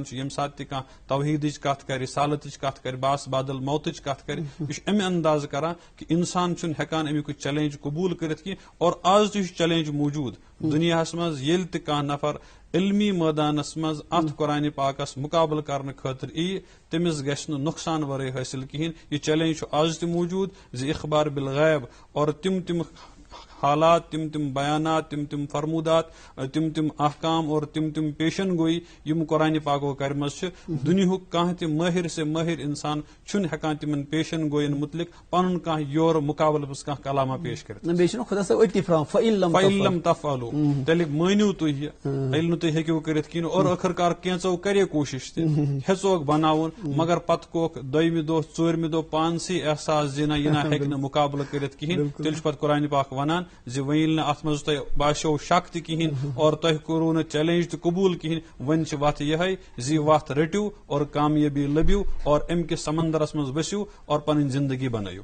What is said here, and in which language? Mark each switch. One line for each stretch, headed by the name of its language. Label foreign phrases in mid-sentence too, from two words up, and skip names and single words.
Kashmiri: چھُ ییٚمہِ ساتہٕ تہِ کانٛہہ توحیٖدٕچ کتھ کرِ رسالتٕچ کتھ کرِ باس بادل موتٕچ کتھ کرِ یہِ چھُ امہِ اندازٕ کران کہ انسان چھُنہٕ ہٮ۪کان امیُک چیلنج قبوٗل کٔرِتھ کینٛہہ اور آز تہِ چھُ چیلنج موجوٗد دُنیاہس منٛز ییٚلہِ تہِ کانٛہہ نفر علمی مٲدانس منٛز اتھ قرآنہِ پاکس مُقابلہٕ کرنہٕ خٲطرٕ ییہِ تٔمِس گژھِ نہٕ نۄقصان ورٲے حٲصِل کِہیٖنۍ یہِ چیلنج چھُ آز تہِ موجوٗد زِ
Arabic: اخبار بالغیب
Kashmiri: اور تِم حالات تم بیانات تم فرمودات تم احکام اور تم پیشن گوئی یم قرآن پاکو کرمز دنیاہُک کانٛہہ تہِ مٲہر سے مٲہر انسان چھُنہٕ ہٮ۪کان تمن پیشن گوین متعلق پنُن کانٛہہ یورٕ مقابلہٕ منٛز کانٛہہ کلامہ پیش کٔرِتھ
Arabic: فَإِن تفعلوا
Kashmiri: تیٚلہِ مٲنِو تُہۍ یہِ ییٚلہِ نہٕ تُہۍ ہیٚکِو کٔرِتھ کِہیٖنۍ اور ٲخٕر کار کینٛژو کرے کوٗشش تہِ ہیژوکھ بناوُن مگر پتہٕ کوٚرُکھ دوٚیمہِ دۄہ ژوٗرمہِ دۄہ پانسٕے احساس زِ نہ یہِ نہ ہیٚکہِ نہٕ مقابلہٕ کٔرِتھ کِہیٖنۍ تیٚلہِ چھُ پتہٕ قرآنہِ پاک ونان زِ وۄنۍ ییٚلہِ نہٕ اتھ منٛز تۄہہِ باسیو شک تہِ کِہیٖنۍ اور تۄہہِ کوٚروٕ نہٕ چیلنج تہِ قبوٗل کِہیٖنۍ وۄنۍ چھِ وتھ یِہے زِ یہِ وتھ رٔٹِو اور کامیٲبی لٔبِو اور امہِ کِس سمندرس منٛز ؤسِو اور پنٕنۍ زندگی بنٲیِو